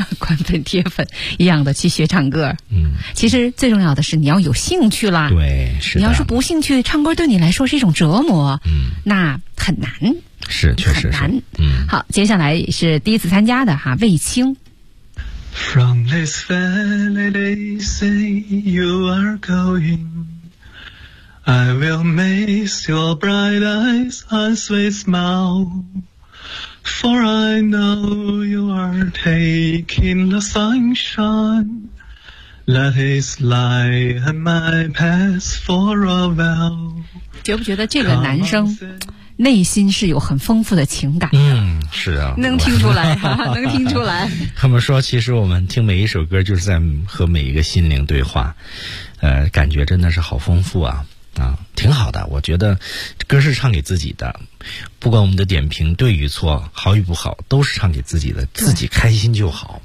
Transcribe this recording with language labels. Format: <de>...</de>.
<zh>宽粉铁粉一样的去学唱歌。其实最重要的是你要有兴趣啦。对，是的。你要是不兴趣，唱歌对你来说是一种折磨。那很难。是，确实是很难。好，接下来是第一次参加的哈，魏青。</zh> <en>From this valley they say you are going， I will miss your bright eyes and sweet smile, for I know you are taking the sunshine. Let it lie in my past for a while.</en> <zh>觉不觉得这个男生内心是有很丰富的情感的？嗯，是啊，能听出来，能听出来。他们说，其实我们听每一首歌，就是在和每一个心灵对话，感觉真的是好丰富啊。啊，挺好的，我觉得歌是唱给自己的，不管我们的点评对与错，好与不好，都是唱给自己的，自己开心就好。</zh>